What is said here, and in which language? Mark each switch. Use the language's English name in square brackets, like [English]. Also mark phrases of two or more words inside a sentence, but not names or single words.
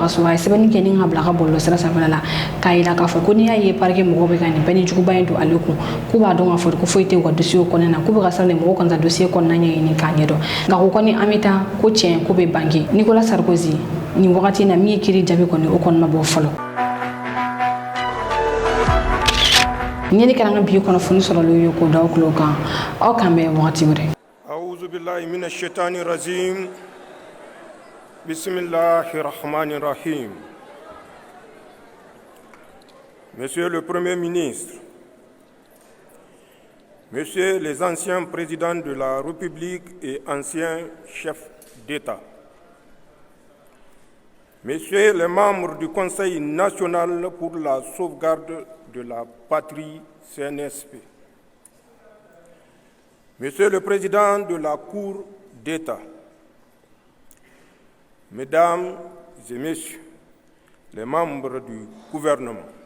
[Bambara] ka so a ye sɛbɛnni kɛ ni ka bila ka bɔlɔlɔ sira sanfɛla la k'a yira k'a fɔ ko n'i y'a ye parquet mɔgɔw bɛ ka nin bɛɛ ni juguba in don ale kun k'u b'a dɔn k'a fɔ ko foyi tɛ u ka dossier kɔnɔna na k'u bɛ ka siran mɔgɔw kana taa dossier kɔnɔna ɲɛɲini k'a ɲɛdɔn nka ko kɔni an bɛ taa ko tiɲɛ ko bɛ bange Nicolas Sarkozy nin wagati in na min ye kiiri jaabi kɔni o kɔni ma bɔ fɔlɔ Nini karanga biyo kono funi sɔrɔ lo ko daw kulo kan aw kan bɛ wagati wɛrɛ [Arabic] أعوذ بالله من الشيطان الرجيم بسم الله الرحمن الرحيم [French] Monsieur le Premier ministre Messieurs les anciens présidents de la République et anciens chefs d'État Messieurs les membres du Conseil national pour la sauvegarde de la patrie CNSP, Monsieur le Président de la Cour d'État, Mesdames et Messieurs les membres du gouvernement,